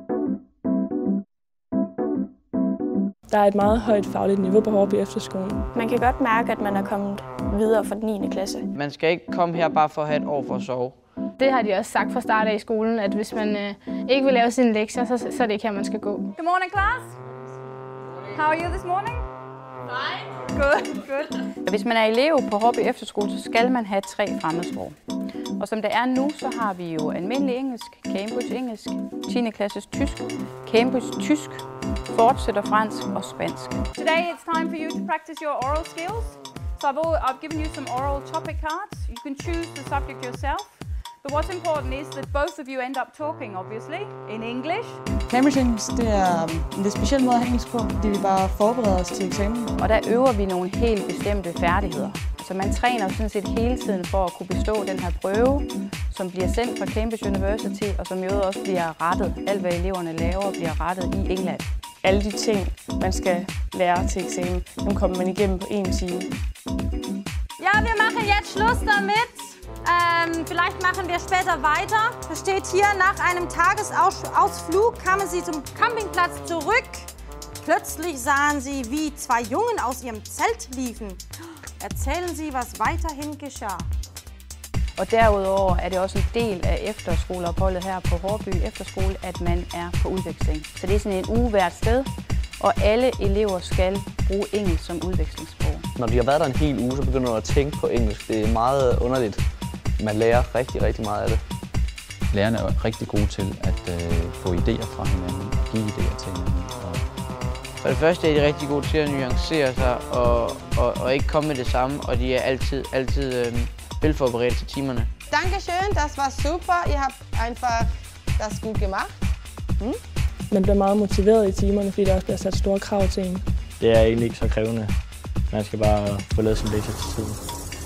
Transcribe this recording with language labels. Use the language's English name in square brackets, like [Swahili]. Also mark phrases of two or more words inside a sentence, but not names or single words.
[Danish] Der er et meget højt fagligt niveau på Hårby Efterskole. Man kan godt mærke, at man er kommet videre fra den 9. klasse. Man skal ikke komme her bare for at have et år for at sove. Det har de også sagt fra start af i skolen, at hvis man ikke vil lave sine lektier, så er det ikke her, man skal gå. [English] Good morning, class. How are you this morning? Fine. Good. [Danish] Hvis man er elev på Hårby Efterskole, så skal man have 3 fremmedsprog. Og som det er nu, så har vi jo almindelig engelsk, Cambridge engelsk, 10. klasses tysk, Cambridge tysk, fortsætter fransk og spansk. [English] Today it's time for you to practice your oral skills. So I've given you some oral topic cards. You can choose the subject yourself. But what's important is that both of you end up talking, obviously, in English. [Danish] Cambridge engelsk, det er en lidt speciel måde at have engelsk på, fordi vi bare forbereder os til eksamen. Og der øver vi nogle helt bestemte færdigheder. Så man træner sådan set hele tiden for at kunne bestå den her prøve, som bliver sendt fra Cambridge University, og som jo også bliver rettet. Alt hvad eleverne laver bliver rettet i England. Alle de ting, man skal lære til eksamen, dem kommer man igennem på 1 time. [German] Ja, wir machen jetzt Schluss damit. Vielleicht machen wir später weiter. Da steht hier, nach einem Tagesausflug kamen sie zum Campingplatz zurück. Plötzlich sahen sie, wie 2 Jungen aus ihrem Zelt liefen. Erzählen Sie, was weiterhin geschah. [Danish] Og derudover er det også en del af efterskoleopholdet her på Hårby Efterskole, at man er på udveksling. Så det er sådan en uge hvert sted, og alle elever skal bruge engelsk som udvekslingssprog. Når de har været der en hel uge, så begynder du at tænke på engelsk. Det er meget underligt. Man lærer rigtig, rigtig meget af det. Lærerne er rigtig gode til at få idéer fra hinanden og give idéer til hinanden. For det første er de rigtig gode til at nuancere sig og ikke komme med det samme, og de er altid velforberedt til timerne. [German] Dankeschön, das war super. Ihr habt einfach das gut gemacht. [Danish] Man bliver meget motiveret i timerne, fordi der også bliver sat store krav til en. Det er egentlig ikke så krævende. Man skal bare få lavet sin lektier til tiden.